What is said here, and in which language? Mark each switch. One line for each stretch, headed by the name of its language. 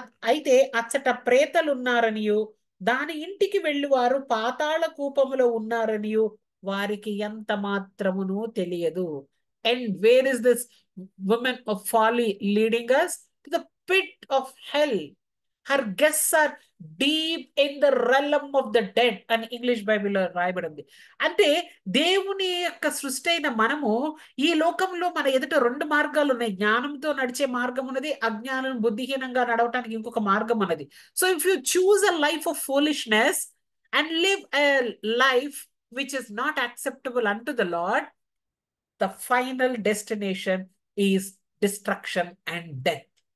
Telugu: అయితే అచ్చట ప్రేతలున్నారనియు దాని ఇంటికి వెళ్ళివారు పాతాళ కూపములో ఉన్నారనియు వారికి ఎంత మాత్రమును తెలియదు.
English: And where is this women of folly leading us to the pit of hell. Her guests are deep in the realm of the dead
Telugu: అని ఇంగ్లీష్ బైబిల్లో రాయబడింది. అంటే దేవుని యొక్క సృష్టి అయిన మనము ఈ లోకంలో మన ఎదుట రెండు మార్గాలు ఉన్నాయి. జ్ఞానంతో నడిచే మార్గం ఉన్నది, అజ్ఞానం బుద్ధిహీనంగా నడవటానికి ఇంకొక మార్గం ఉన్నది.
English: So if you choose a life of foolishness and live a life which is not acceptable unto the Lord, the final destination is destruction and death.